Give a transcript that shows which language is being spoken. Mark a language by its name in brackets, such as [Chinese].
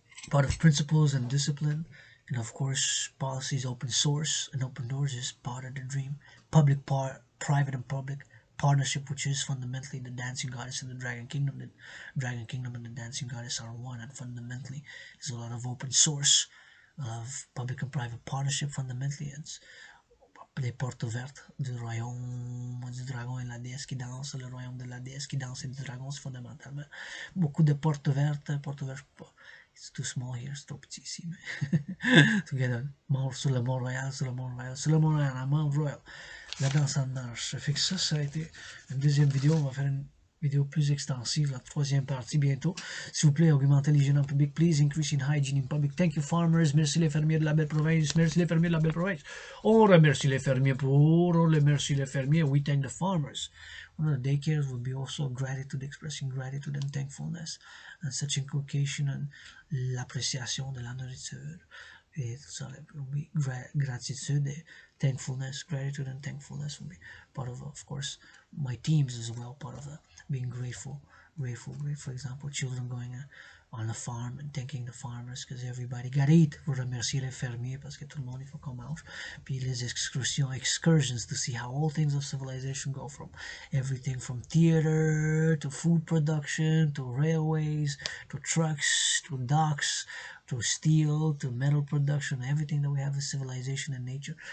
[English] Part of principles and discipline, and of course, policies, open source, and open doors is part of the dream. Private and public partnership, which is fundamentally the dancing goddess and the dragon kingdom. The dragon kingdom and the dancing goddess are one, and fundamentally is a lot of open source, of public and private partnership. Fundamentally, it's [French] les portes ouvertes du royaume du dragon et la déesse qui danse, le royaume de la déesse qui danse et du dragon, c'est fondamentalement beaucoup de portes ouvertes, [English] it's too small here, [French] c'est trop petit ici, mais together, sur le Mont Royal, la Mont Royal, la danse en marche. Fait que ça a été une deuxième vidéo. On va faire une vidéo plus extensive, la troisième partie bientôt. S'il vous plaît, augmentez l'hygiène en public, [English] please, increase in hygiene in public. Thank you farmers, [French] merci les fermiers de la belle province, merci les fermiers de la belle province. On remercie les fermiers on remercie les fermiers, [English] we thank the farmers. One of the daycares will be also gratitude, expressing gratitude and thankfulness, and such inculcation and [French] l'appréciation de la nourriture. Et tout ça, [English] gratitude et thankfulness, gratitude and thankfulness will be part of course, my teams as well, part of being grateful. For example, children going on a farm and thanking the farmers because everybody got to eat. [French] Vous remercier les fermiers parce que tout le monde il faut qu'on mange. Puis les excursions [English] to see how all things of civilization go, from everything from theater to food production to railways to trucks to docks to steel to metal production. Everything that we have is civilization and nature.